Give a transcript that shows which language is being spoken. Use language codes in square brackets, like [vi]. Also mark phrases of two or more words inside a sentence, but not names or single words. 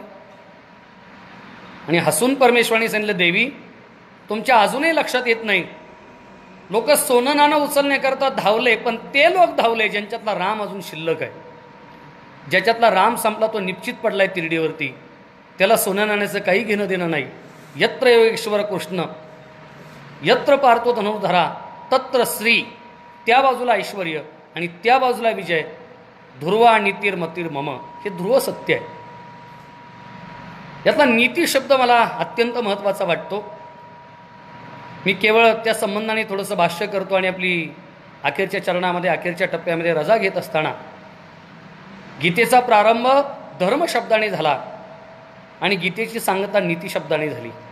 [mr] आणि हसून परमेश्वराने सांगितलं, देवी, तुमच्या अजूनही लक्षात येत नाही, लोक सोनं नाणं उचलण्याकरता धावले, पण ते लोक धावले ज्यांच्यातला राम अजून शिल्लक आहे. ज्याच्यातला राम संपला, तो निश्चित पडलाय तिरडीवरती, त्याला सोन्या नाण्याचं काही घेणं देणं नाही. [sa] यत्र योगेश्वर कृष्ण, यत्र पार्थो धनुर्धरा, तत्र श्री, [mr] त्या बाजूला ऐश्वर्य आणि त्या बाजूला विजय. [sa] ध्रुवा नीतिर्मतीर मम, [mr] हे ध्रुव सत्य आहे. यातला नीती शब्द मला अत्यंत महत्त्वाचा वाटतो. मी केवळ त्या संबंधाने थोडंसं भाष्य करतो आणि आपली अखेरच्या चरणामध्ये, अखेरच्या टप्प्यामध्ये रजा घेत असताना, गीतेचा प्रारंभ धर्म शब्दाने झाला आणि गीतेची सांगता नीती शब्दाने झाली.